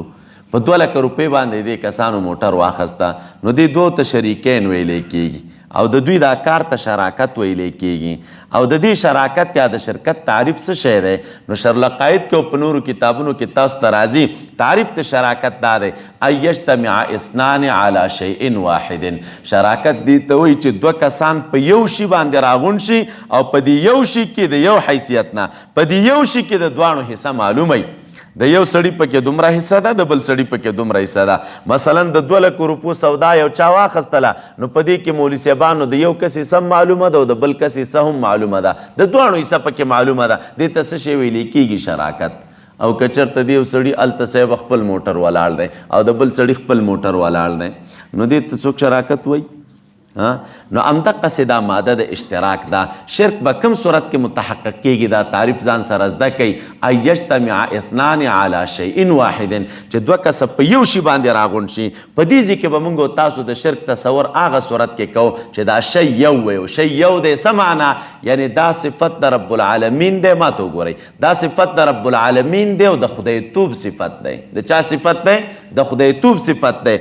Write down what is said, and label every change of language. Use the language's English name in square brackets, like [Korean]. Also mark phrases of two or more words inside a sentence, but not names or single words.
[Pashto] په 2 لک روپۍ باندې دې کسانو موټر واخسته نو دې دوه ته شریکین ویلی کېږي او د دوی دا کار ته شراکت ویلی کېږي. او د دې شراکت یا د شرکت تعریف څه شی دی؟ نو شرلقاید کې او په نورو کتابونو کې تاسو ته راځي تعریف د شراکت دا دی [Arabic] ان یجتمع اثنان علی شیء واحد. [Pashto] شراکت دې ته وایي چې دوه کسان په یو شي باندې راغونډ شي او په دې یو شي کې د یو حیثیت نه په دې یو شي کې د دواړو حصه معلوموي. د یو سړي پکې دومره حصه ده د بل سړي پکې دومره حصه ده. مثلا د 2 لک روپو سودا یو چا واخیستله نو په دې کې مولوي صاحبانو د یو کس حصه معلومه ده او د بل کس حصه هم معلومه ده، د دواړو حصه پکې معلومه ده. دې ته څه شی ویلی کېږي؟ شراکت. او که چېرته د یو سړي هلته صاحب خپل موټر ولاړ دی او د بل سړي خپل موټر ولاړ دی نو دې ته څوک شراکت وایي؟ نو همدقسې دا ماده د اشتراک ده. شرک به کوم صورت کې متحقق کېږي؟ دا تعریف ځان سره زده کوي. [Arabic] ان یجتمع اثنان علی شیء واحد، [Pashto] چې 2 کسه په یو شي باندې راغونډ شي. په دې ځای کې به موږ او تاسو د شرک تصور هغه صورت کې کوو چې دا شی یو وي او شی یو دی. څه معنا؟ یعنی دا صفت د [Arabic] رب العالمین [Pashto] دی. ما ته وګورئ، دا صفت د [Arabic] رب العالمین [Pashto] دی او د خدای توب صفت دی. د چا صفت دی؟ د خدای توب صفت دی.